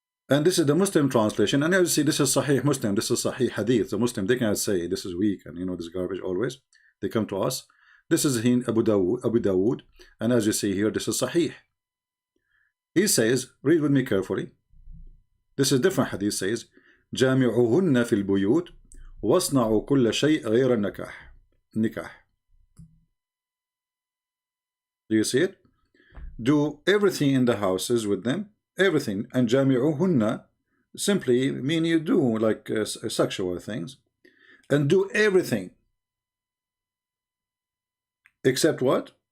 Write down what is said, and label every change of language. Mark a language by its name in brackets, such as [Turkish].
[English] And this is the Muslim translation. And as you see, this is Sahih Muslim. This is Sahih Hadith. The Muslim, they cannot say this is weak and, you know, this garbage always. They come to us. This is in Abu Dawood. And as you see here, this is Sahih. He says, read with me carefully. This is different hadith, says, [Arabic] جامعوهن في البيوت واصنعوا كل شيء غير النكاح. [English] Do you see it? Do everything in the houses with them, everything. And جامعوهن simply mean you do like sexual things, and do everything except what?